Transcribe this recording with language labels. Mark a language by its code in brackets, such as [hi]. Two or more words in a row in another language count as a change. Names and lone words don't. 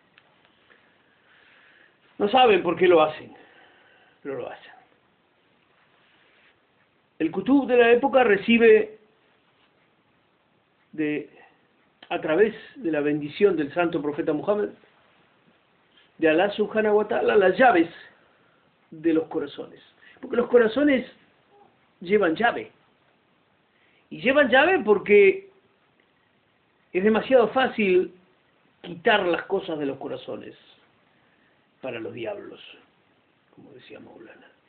[es] No saben por qué lo hacen, pero lo hacen. El Kutub de la época recibe a través de la bendición del santo profeta Muhammad, de [ar] الله سبحانه وتعالى, [es] las llaves de los corazones. Porque los corazones llevan llave. Y llevan llave porque es demasiado fácil quitar las cosas de los corazones para los diablos, como decía Maulana.